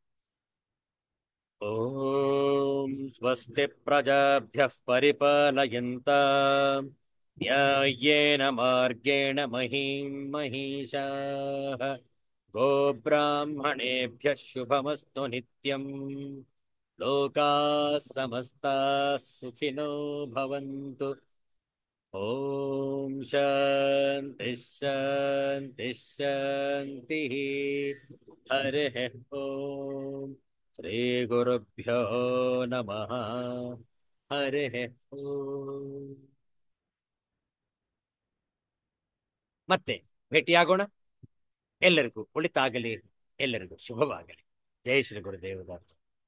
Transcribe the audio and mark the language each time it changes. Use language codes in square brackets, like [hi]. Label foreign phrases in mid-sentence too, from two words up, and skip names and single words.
[sa] ಓಂ ಸ್ವಸ್ತಿ ಪ್ರಜಾಭ್ಯಃ ಪರಿಪಾಲಯಂತಾಂ ನ್ಯಾಯೇನ ಮಾರ್ಗೇಣ ಮಹೀಂ ಮಹೀಷಾಃ ಗೋಬ್ರಾಹ್ಮಣೇಭ್ಯಃ ಶುಭಮಸ್ತು ನಿತ್ಯಂ. ಲೋಕಾಃ ಸಮಸ್ತಾಃ ಸುಖಿನೋ ಭವಂತು. ಓಂ ಶಾಂತಿ ಶಾಂತಿ ಶಾಂತಿ. ಹರಿಃ ಓಂ. ಶ್ರೀ ಗುರುಭ್ಯೋ ನಮಃ. ಹರಿಃ ಓಂ. [kn] ಮತ್ತೆ ಭೇಟಿಯಾಗೋಣ. ಎಲ್ಲರಿಗೂ ಒಳಿತಾಗಲಿ, ಎಲ್ಲರಿಗೂ ಶುಭವಾಗಲಿ. ಜೈ ಶ್ರೀ ಗುರುದೇವ ದತ್ತ.